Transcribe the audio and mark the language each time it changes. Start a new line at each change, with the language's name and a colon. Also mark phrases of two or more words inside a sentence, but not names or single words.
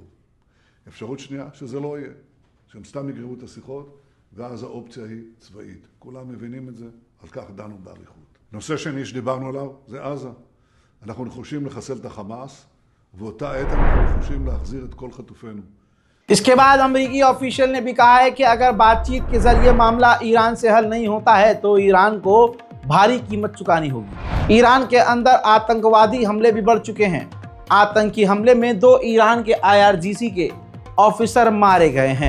Hebrew: אפשרות שנייה, שזה לא יהיה. שהם סתם יגררו את השיחות, ואז האופציה היא צבאית. כולם מבינים את זה, על כך דנו באריכות. נושא שני שדיברנו עליו, זה עזה. אנחנו נחושים לחסל את החמאס, ואותה עת אנחנו נחושים להחזיר את כל חטופינו.
Hindi: इसके बाद अमेरिकी ऑफिशियल ने भी कहा है कि अगर बातचीत के जरिए मामला ईरान से हल नहीं होता है तो ईरान को भारी कीमत चुकानी होगी। ईरान के अंदर आतंकवादी हमले भी बढ़ चुके हैं। आतंकी हमले में 2 ईरान के IRGC के ऑफिसर मारे गए हैं।